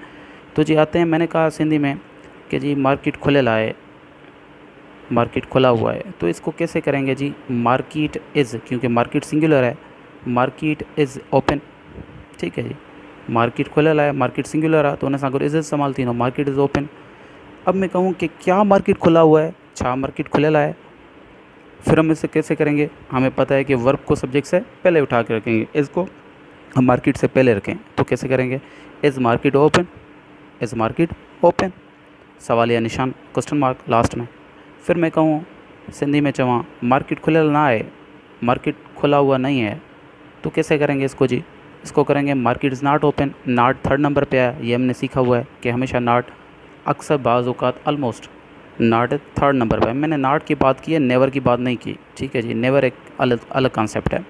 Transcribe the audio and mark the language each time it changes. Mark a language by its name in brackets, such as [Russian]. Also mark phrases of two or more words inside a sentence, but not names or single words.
[Urdu] تو جی آتے ہیں، مینے کہا سندھی میں کہ [Sindhi] जी मार्केट खुले लाए, [Urdu] مارکیٹ کھلا ہوا ہے. تو اسکو کیسے کرینگے جی? [English] market is, [Urdu] کیونکہ [English] market singular [Urdu] ہے, [English] market is open, [Urdu] ٹھیک ہے جی. [Sindhi] मार्केट खुले लाए, [English] market singular [Sindhi] है तो उन सां गॾु इज़ इस्तेमालु थींदो, [English] Market is open. [Urdu] اب میں کہوں کہ کیا مارکیٹ کھلا ہوا ہے, [Sindhi] छा मार्केट खुलियल है, [Urdu] پھر ہم اسے کیسے کرینگے? ہمیں پتا ہے کہ ورب کو سبجیکٹ سے پہلے اٹھا کے رکھینگے، اِز کو ہم مارکیٹ سے پہلے رکھیں. تو کیسے کرینگے? [English] is market open, is market open, [Urdu] سوالیہ نشان, [English] question mark last में। [Urdu] پھر میں کہوں سندھی میں [Sindhi] चवां मार्केट खुलियल ना है, [Urdu] مارکیٹ کھلا ہوا نہیں ہے، تو کیسے کرینگے اسکو جی? اسکو کرینگے [English] market is not open. not third number [Urdu] پے ہے، یہ ہمنے سیکھا ہوا ہے کہ ہمیشہ ناٹ، اکثر باز اوقات, [English] almost not third number [Urdu] پے ہے. مینے ناٹ کی بات کی ہے، نیور کی بات نہیں کی، ٹھیک ہے جی۔ نیور ایک الگ الگ کانسیپٹ ہے.